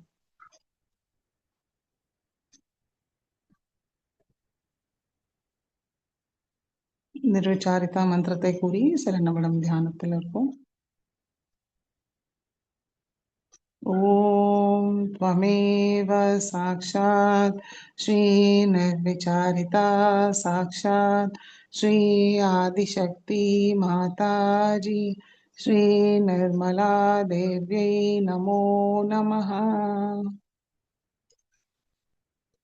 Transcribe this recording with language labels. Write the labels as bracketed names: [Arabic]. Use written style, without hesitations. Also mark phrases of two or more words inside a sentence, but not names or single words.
[Tamil] நிர்விசாரிதா மந்திரத்தை கூறி சில நிமிடம் தியானத்தில் இருப்போம். [Sanskrit] ஓம் त्वमेव साक्षात् श्री निर्विचारिता साक्षात् श्री आदिशक्ति माताजी श्री निर्मला देव्यै नमो नमः।